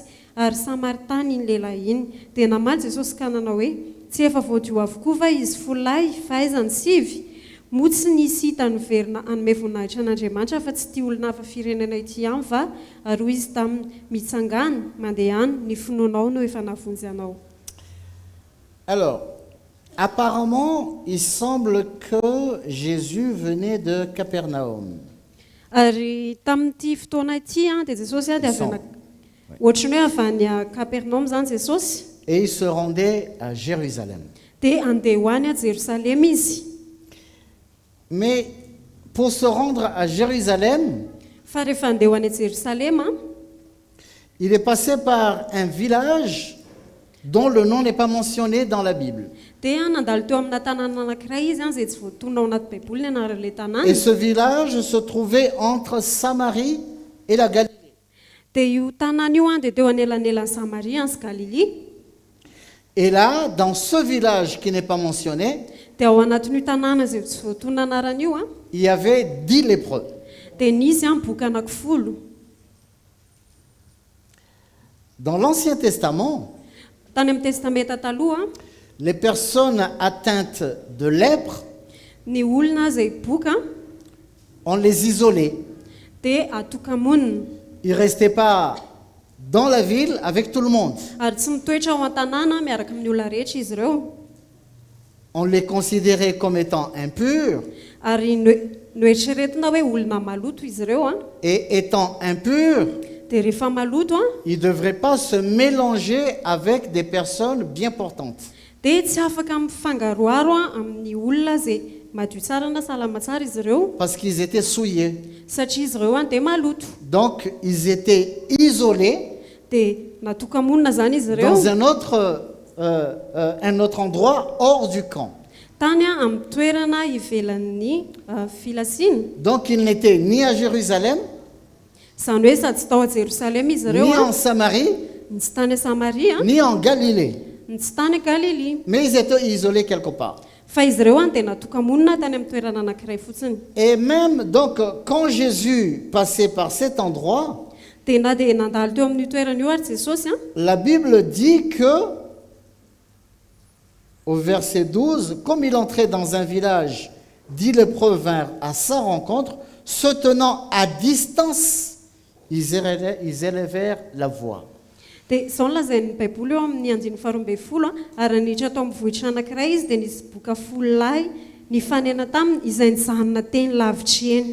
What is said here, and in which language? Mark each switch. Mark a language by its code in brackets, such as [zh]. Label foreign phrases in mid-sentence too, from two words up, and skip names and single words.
[mg] Ary Samaritany iny lehilahy iny. Dia namaly Jesosy ka nanao hoe: Tsy efa voadio avokoa va izy folahy fa aizany sivy? Motsy nisy hita niverina hanome voninahitra an'Andriamanitra fa tsy tia olona hafa firenena ity ihany va? Ary hoy izy taminy: Mitsangana, mandeha any, ny finoanao no efa navonjy anao. [fr] Alors, apparemment, il semble que Jésus venait de Capernaum. [mg] Ary tamin'ity fotoana ity dia Jesosy dia avy ohatrany hoe avy any Capernaum zany Jesosy. [fr] Et il se rendait à Jérusalem. [mg] Dia andeha ho any à Jérusalem izy. [fr] Mais pour se rendre à Jérusalem, [mg] fa rehefa andeha ho any à Jérusalem, [fr] il est passé par un village dont le nom n'est pas mentionné dans la Bible. [mg] Dia nandalo teo amina tanàna anankiray izy izay tsy voatonona ao anaty Baiboly ny anaran'ilay tanàna. [fr] Et ce village se trouvait entre Samarie et la Galilée. [mg] Dia io tanàna io dia teo anelanelan'ny Samaria sy Galilée. [fr] Et là, dans ce village qui n'est pas mentionné, [mg] dia ao anatin'io tanàna izay tsy voatonona anaran'io [fr] il y avait 10 lépreux. [mg] Dia nisy boka anankifolo. [fr] Dans l'Ancien Testament, [mg] Tany amin'ny testamenta taloha, [fr] les personnes atteintes de lèpre, [mg] ny olona izay boka [fr] on les isolait. [mg] dia atokamonina. [fr] Ils ne restaient pas dans la ville avec tout le monde. [mg] Ary tsy mitoetra ao an-tanàna miaraka amin'ny olona rehetra izy ireo. [fr] On les considérait comme étant impurs. [mg] Ary noeritreretina hoe olona maloto izy ireo [fr] Et étant impurs, [mg] dia rehefa maloto [fr] ils ne devraient pas se mélanger avec des personnes bien portantes. [mg] dia tsy afaka mifangaroaro amin'ny olona izay madio tsara na salama tsara izy ireo. [fr] Parce qu'ils étaient souillés. [mg] Satria izy ireo dia maloto. [fr] Donc, ils étaient isolés [mg] dia natokamonina zany izy ireo [fr] dans un autre endroit hors du camp. [mg] tany amin'ny toerana ivelan'ny filasiana. [fr] Donc ils n'étaient ni à Jérusalem, [mg] Izany hoe sady tsy tao à Jérusalem izy ireo [fr] ni en Samarie, [mg] ny tsy tany Samaria [fr] ni en Galilée. [mg] ny tsy tany Galilée. [fr] Mais ils étaient isolés quelque part. [mg] Fa izy ireo dia natokamonina tany amin'ny toerana anankiray fotsiny. [fr] Et même donc quand Jésus passait par cet endroit, [mg] Dia na dia nandalo teo amin'ny toerana io ary Jesosy [fr] la Bible dit que, au verset 12, comme il entrait dans un village, 10 lépreux vinrent à sa rencontre, se tenant à distance, ils élevèrent la voix. [mg] dia izao nolazain'ny baiboly eo amin'ny 2:12 ary niditra tao amin'ny vohitra anankiray izy dia nisy boka folo lahy nifanena taminy izay nijanona teny lavitra eny.